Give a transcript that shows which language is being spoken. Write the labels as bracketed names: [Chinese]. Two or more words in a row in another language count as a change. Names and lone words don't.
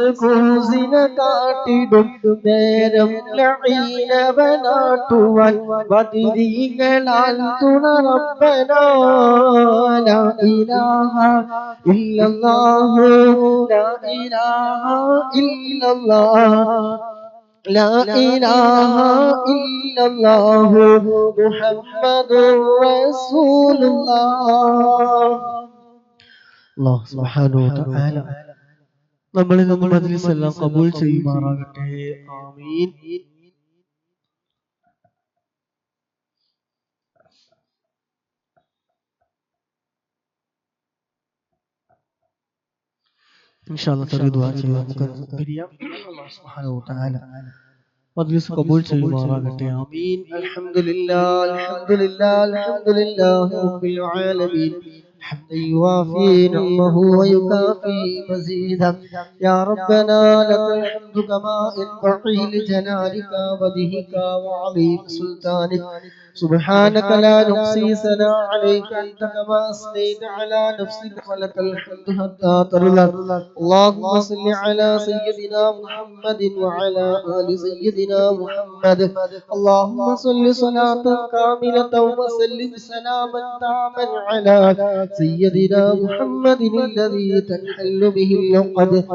[Malayalam] കൂസിനെ കാട്ടിടും നേരം ലഈനവനാട്ടുവാൻ ബദിരീങ്ങളാൽ തുണ റബ്ബനാ [Arabic] لا إله إلا الله لا إله إلا الله لا إله إلا الله محمد رسول الله الله سبحانه وتعالى [Malayalam] നമ്മളിൽ നിന്ന് മജ്‌ലിസ് എല്ലാം ഖബൂൽ ചെയ്യുമാറാകട്ടെ ആമീൻ [Arabic] إن شاء الله [Malayalam] ചെറിയ ദുആ ചെയ്യാം നമുക്ക് പിരിയാം [Arabic] الله سبحانه وتعالى [Malayalam] മജ്‌ലിസ് ഖബൂൽ ചെയ്യുമാറാകട്ടെ ആമീൻ [Arabic] الحمد لله رب ആലമീൻ حمدا يوافي نعمه ويكافي مزيدا يا ربنا لك الحمد كما ينبغي لجلالك وجهك وعظيم سلطانك سبحانك لا نحصي ثناء عليك أنت كما أثنيت على نفسك ولك الحمد حتى ترضى اللهم صل على سيدنا محمد وعلى آل سيدنا محمد اللهم صل صلاة كاملة وسلم سلاما تاما على سيدنا محمد الذي تنحل به العقد